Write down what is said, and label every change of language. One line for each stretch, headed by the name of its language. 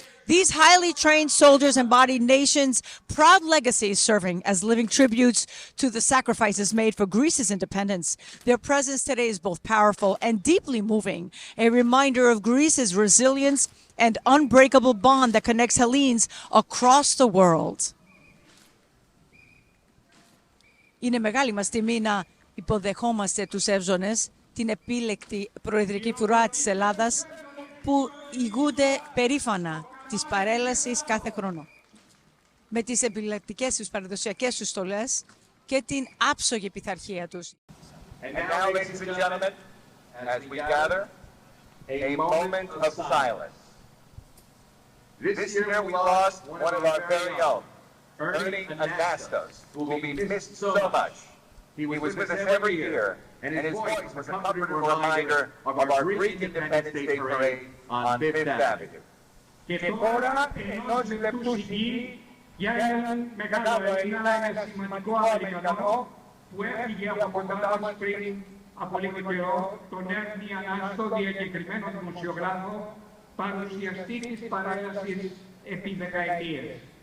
English: These highly trained soldiers embody nations' proud legacies, serving as living tributes to the sacrifices made for Greece's independence. Their presence today is both powerful and deeply moving, a reminder of Greece's resilience and unbreakable bond that connects Hellenes across the world.
Greek: Είναι μεγάλη μας τιμή να υποδεχόμαστε τους Evzones, την επίλεκτη προεδρική φουρά της Ελλάδας, που ηγούνται περήφανα της παρέλασης κάθε χρόνο. Με τις επιλεκτικές τους παραδοσιακές τους στολές και την άψογη πειθαρχία τους.
English: And now, ladies and gentlemen, as we gather, a moment of silence. This year we lost one of our very own, Ernie Anastos, who will be missed so much. He was with us every year, and his voice was a comforting reminder of our Greek Independence Day parade on Fifth Avenue.
Greek: Και τώρα, ενός λεπτού σιγή, για έναν μεγάλο Έλληνα, ένα σημαντικό Αμερικανό, που έφυγε από κοντά μας πριν από λίγο καιρό, τον Έρνη Ανάστο, διακεκριμένο δημοσιογράφο, παρουσιαστή της παρέλασης επί δεκαετίες.